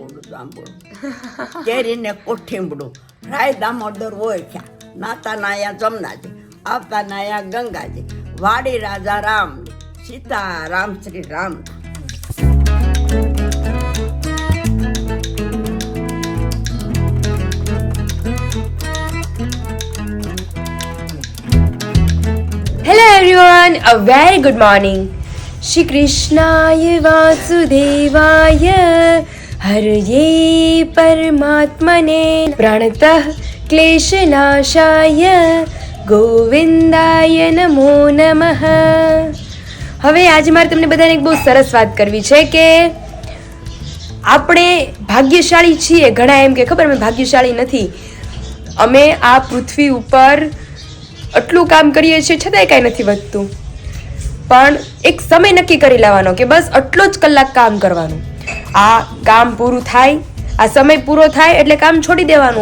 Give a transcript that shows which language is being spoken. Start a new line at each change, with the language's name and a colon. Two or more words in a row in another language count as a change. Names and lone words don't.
Gujarati: જાંબુડું, કેરીને કોઠીંબડું, રાય દામોદર ઓળખ્યા, નાતા નાયા જમનાજી, આવતા નાયા ગંગાજી, વાડી રાજા રામ, સીતા રામ શ્રી રામ.
English: Hello everyone, a very good morning.
Sanskrit: श्री कृष्णाय वासुदेवाय हरये परमात्मने प्रणतः क्लेशनाशाय गोविन्दाय नमो नमः.
Gujarati: હવે આજે મારે તમને બધાને એક બહુ સરસ વાત કરવી છે કે આપણે ભાગ્યશાળી છીએ. ઘણા એમ કે ખબર અમે ભાગ્યશાળી નથી, અમે આ પૃથ્વી ઉપર આટલું કામ કરીએ છીએ છતાંય કાંઈ નથી વધતું. પણ એક સમય નક્કી કરી લેવાનો કે બસ આટલો જ કલાક કામ કરવાનું, આ કામ પૂરું થાય, આ સમય પૂરો થાય એટલે કામ છોડી દેવાનું.